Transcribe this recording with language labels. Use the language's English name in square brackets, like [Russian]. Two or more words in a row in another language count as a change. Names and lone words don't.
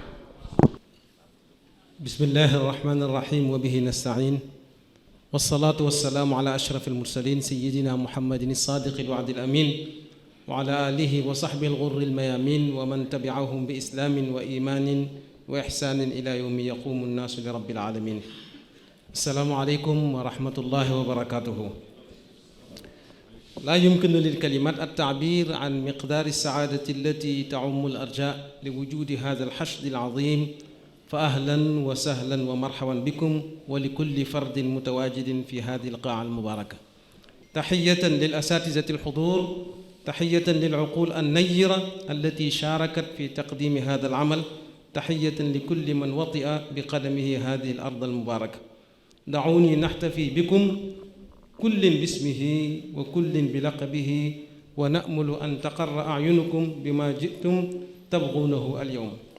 [Arabic] بسم الله الرحمن الرحيم وبه نستعين والصلاة والسلام على أشرف المرسلين سيدنا محمد الصادق الوعد الأمين وعلى آله وصحبه الغر الميامين ومن تبعهم بإسلام وإيمان وإحسان إلى يوم يقوم الناس لرب العالمين السلام عليكم ورحمة الله وبركاته لا يمكن للكلمات التعبير عن مقدار السعادة التي تعم الأرجاء لوجود هذا الحشد العظيم فأهلا وسهلا ومرحبا بكم ولكل فرد متواجد في هذه القاعة المباركة تحية للأساتذة الحضور تحية للعقول النيرة التي شاركت في تقديم هذا العمل تحية لكل من وطئ بقدمه هذه الأرض المباركة دعوني أحتفي بكم كل باسمه وكل بلقبه ونأمل أن تقر أعينكم بما جئتم تبغونه اليوم